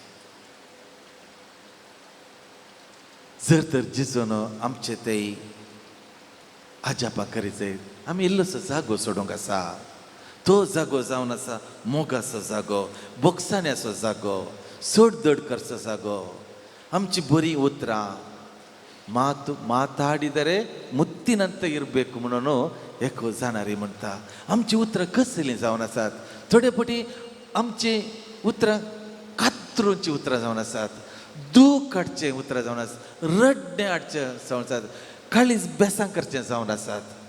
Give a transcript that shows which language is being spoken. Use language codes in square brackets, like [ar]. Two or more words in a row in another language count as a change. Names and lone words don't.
[kok] जर तर जिजून आमचे थंय आजापा करीत जायत आमी इल्लोसो जागो सोडूंक आसा तो जागो जावन आसा मोगाचो जागो बोगसाण्याचो जागो सोडदड करचो जागो आमची बरी उतरां [kn] ಮಾತಾಡಿದರೆ ಮುತ್ತಿನಂತೆ ಇರಬೇಕು [kok] म्हणून एक जाणारी म्हणटा आमची उतरां कसलीं जावन आसात थोडे फावटी आमची उतरां कातरूंची उतरां जावन आसात दूख हाडचें उतरां जावन आसात रडणें हाडचें जावन आसात काळीज बेसां करचें जावन आसात